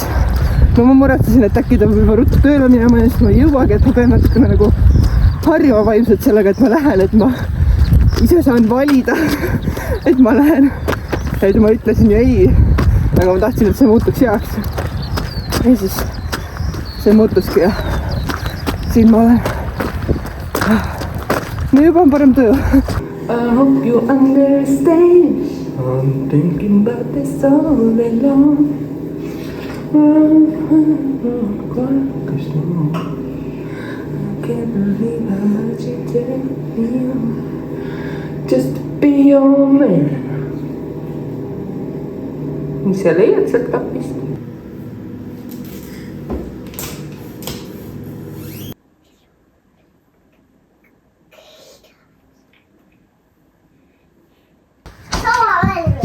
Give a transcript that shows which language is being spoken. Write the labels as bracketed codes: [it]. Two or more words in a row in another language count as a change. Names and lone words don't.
[et] Ma muretsesin, et äkki ta juba ruttu tööle minema ja siis ma ei jõuagi, et ma pean natukene nagu harjuma vaimselt sellega, et ma lähen, et ma ise saan valida, et ma lähen. Et ma ütlesin ju ei, aga ma tahtsin, et see muutuks heaks. Ja siis see muutuski ja siin ma olen. no juba on parem tuju. [en] I hope you understand. I'm thinking about this all day long. I can't believe how much you take me on. Just to be your man. [et] Mis sa leiad sealt kapist? Sama värvi.